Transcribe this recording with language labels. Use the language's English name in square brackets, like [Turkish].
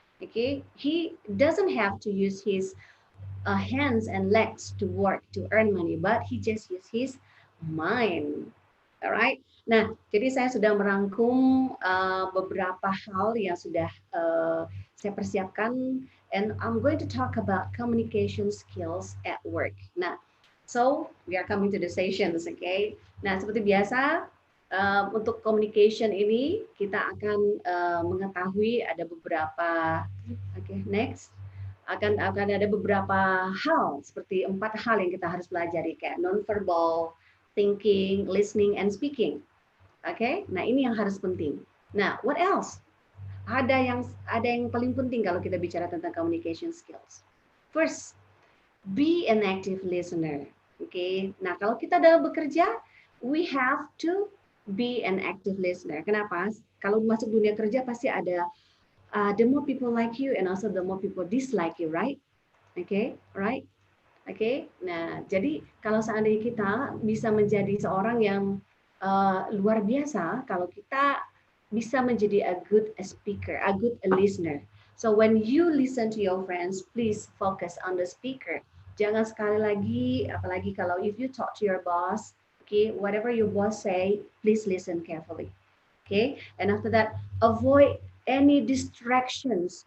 [English] Okay, he doesn't have to use his hands and legs to work to earn money, but he just use his mind. [Indonesian] Alright. Nah, jadi saya sudah merangkum beberapa hal yang sudah saya persiapkan, [English] and I'm going to talk about communication skills at work. Nah, so we are coming to the sessions, okay? [Indonesian] Nah, seperti biasa untuk communication ini kita akan mengetahui ada beberapa, okay, next. Akan ada beberapa hal seperti 4 hal yang kita harus pelajari kayak non-verbal, thinking, listening, and speaking. Oke, okay? Nah ini yang harus penting. Nah, [English] what else? [Indonesian] Ada yang paling penting kalau kita bicara tentang communication skills. [English] First, be an active listener. Oke, okay? [Indonesian] Nah kalau kita dalam bekerja, [English] we have to be an active listener. [Indonesian] Kenapa? Kalau masuk dunia kerja pasti ada [English] the more people like you and also the more people dislike you, right? Okay, right? [Indonesian] Oke, nah jadi kalau seandainya kita bisa menjadi seorang yang luar biasa, kalau kita bisa menjadi [English] a good speaker, a good listener. So when you listen to your friends, please focus on the speaker. [Indonesian] Jangan sekali lagi, apalagi kalau [English] if you talk to your boss, okay, whatever your boss say, please listen carefully. Okay, and after that, avoid any distractions.